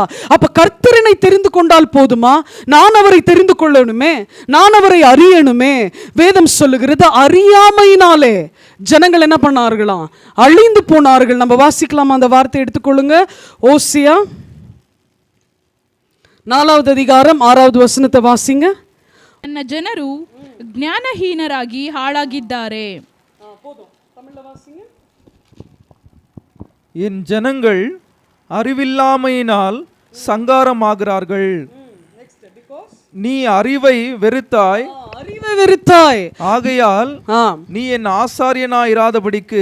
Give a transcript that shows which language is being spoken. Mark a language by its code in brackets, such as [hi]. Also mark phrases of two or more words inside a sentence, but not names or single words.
[ta] அப்ப கர்த்தரனை தெரிந்து கொண்டால் போதுமா? நான் அவரை தெரிந்து கொள்ளணுமே, நான் அவரை அறியணுமே. வேதம் சொல்லுகிறது, அறியாமையினாலே ஜனங்கள் என்ன பண்ணார்களாம்? அழிந்து போனார்கள். நம்ம வாசிக்கலாமா? அந்த வார்த்தை எடுத்துக்கொள்ளுங்க. ஓசியா 4வது அதிகாரம் 6வது வசனத்தை வாசிங்க. [kn] ನನ್ನ ಜನರು ಜ್ಞಾನಹೀನರಾಗಿ ಹಾಳಾಗಿದ್ದಾರೆ. [ta] என் ஜனங்கள் அறிவில்லாமையினால் சங்காரமாகிறார்கள். நீ அறிவை வெறுத்தாய், ஆகையால் நீ என் ஆசாரியனாயிராதபடிக்கு.